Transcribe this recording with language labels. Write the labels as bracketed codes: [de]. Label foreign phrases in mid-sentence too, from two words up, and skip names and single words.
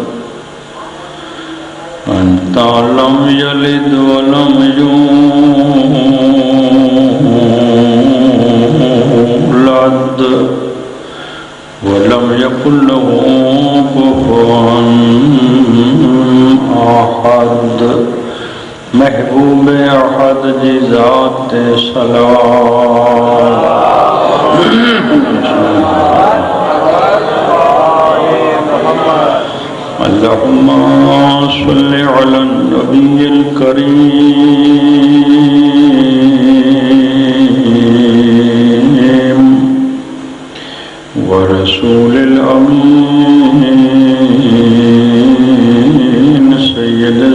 [ar] أنت لم يلد ولم يولد ولم يكن له كفوا أحد [sd] महबूब अहद जी ज़ात सलाम [ar] اللهم صل على النبي الكريم والرسول الأمين سيد